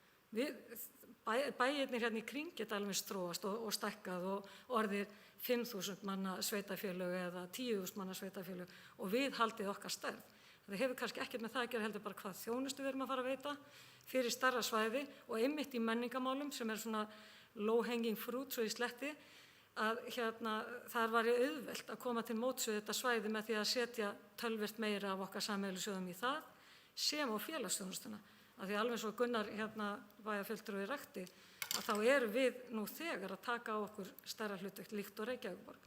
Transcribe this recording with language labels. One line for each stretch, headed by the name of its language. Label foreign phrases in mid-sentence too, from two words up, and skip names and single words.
Icelandic: Bæirnir hérna í kring geta alveg þróast og stækkað og orðið 5.000 manna sveitarfélög eða 10.000 manna sveitarfélög og við haldið okkar stærð. Það hefur kannski ekkert með það að gera heldur bara hvað þjónustu við erum að fara að veita fyrir stærra svæði og einmitt í menningamálum sem er svona
English: low hanging fruit
Icelandic: svo í sletti, að þar var ég auðvelt að koma til móts við þetta svæði með því að setja töluvert meira af okkar sameiginlegu sjóðum í það sem á félagsþjónustuna. Af því alveg svo Gunnar bæjarfulltrúi rakti að þá erum við nú þegar að taka á okkur stærra hlutverk líkt og Reykjavíkurborg.